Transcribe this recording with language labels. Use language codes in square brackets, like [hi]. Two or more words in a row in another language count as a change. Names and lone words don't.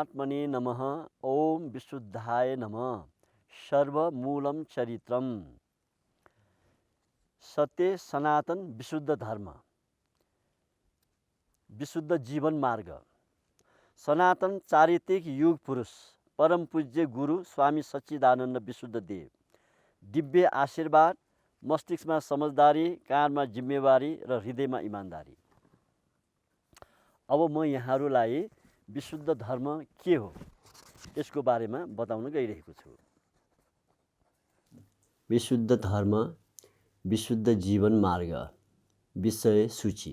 [sa] परमात्मने नमः। ओम विशुद्धाय नमः। सर्वमूलम चरित्रम। [ne] सत्य सनातन विशुद्ध धर्म, विशुद्ध जीवन मार्ग, सनातन चारित्रिक युग पुरुष, परम पूज्य गुरु स्वामी सच्चिदानन्द विशुद्ध देव, दिव्य आशीर्वाद, मस्तिष्कमा समझदारी, कानमा जिम्मेवारी र हृदयमा इमानदारी। अब म यहाँहरूलाई विशुद्ध धर्म के हो यसको बारेमा बताउन गइरहेको छु। विशुद्ध धर्म, विशुद्ध जीवन मार्ग, विषय सूची।